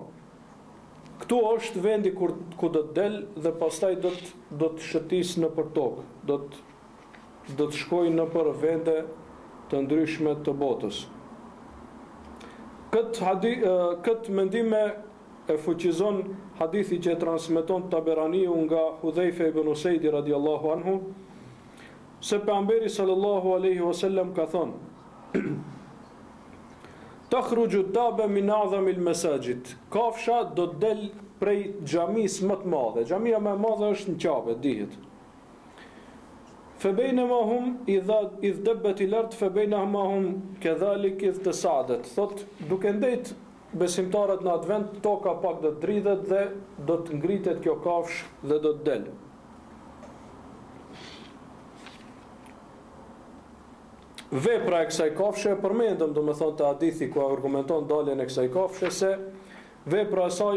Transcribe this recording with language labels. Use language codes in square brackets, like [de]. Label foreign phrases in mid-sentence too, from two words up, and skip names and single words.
[sq] Këtu është vendi ku do të del dhe pastaj do të shëtis në për tokë, do të shkojë në për vende të ndryshme të botës. Këtë mendime e fuqizon hadithi që e transmeton Taberaniu nga Hudhaifa ibn Usaidi [ar] رضي الله عنه, [sq] se pejgamberi [ar] صلى الله عليه وسلم [sq] ka thonë: [ar] تخرج دابة من أعظم المساجد. [sq] Kafsha do të del prej xhamisë më të madhe. Xhamia më e madhe është në Kabe, dihet. [ar] فبينما هم إذ دابة الأرض فبينهما هم كذلك إذ تصادت. [sq] Thot duke ndejt besimtarët në atë vend, toka pak do të dridhet dhe do të ngritet kjo kafshë dhe do të del. Vepra e kësaj kafshë e përmendëm, domethënë te hadithi ku argumenton daljen e kësaj kafshë, se vepra e saj